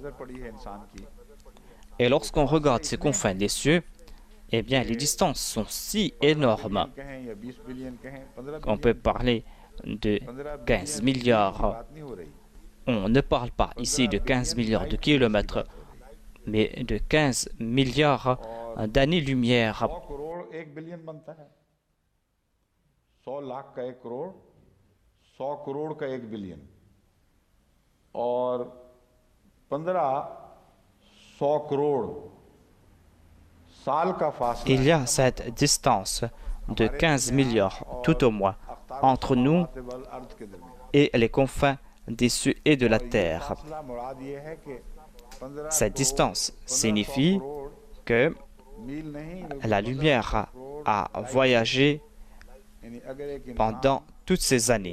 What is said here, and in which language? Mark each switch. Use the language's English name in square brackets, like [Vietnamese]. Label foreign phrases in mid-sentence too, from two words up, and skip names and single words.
[French] Et lorsqu'on regarde ces confins des cieux, eh bien, les distances sont si énormes qu'on peut parler de 15 milliards. On ne parle pas ici de 15 milliards de kilomètres, mais de 15 milliards d'années-lumière. [Hindi] 100 लाख का 1 करोड़, 100 करोड़ का 1 बिलियन और 1500 करोड़ साल का फासला. [French] Il y a cette distance de 15 milliards, tout au moins, entre nous et les confins des cieux et de la terre. Cette distance signifie que la lumière a voyagé pendant toutes ces années.